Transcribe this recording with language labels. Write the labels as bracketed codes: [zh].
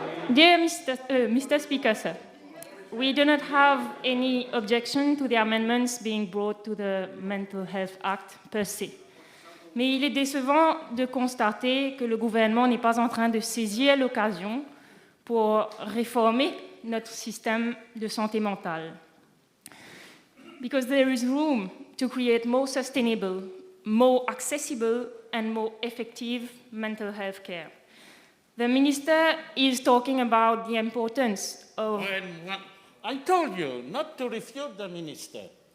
[en] Dear Mr. Speaker, sir, we do not have any objection to the amendments being brought to the Mental Health Act per se. [fr] Mais il est décevant de constater que le gouvernement n'est pas en train de saisir l'occasion pour réformer notre système de santé mentale. [en] Because there is room to create more sustainable, more accessible, and more effective mental health care. The minister is talking about the importance of... I told you not to refute the minister.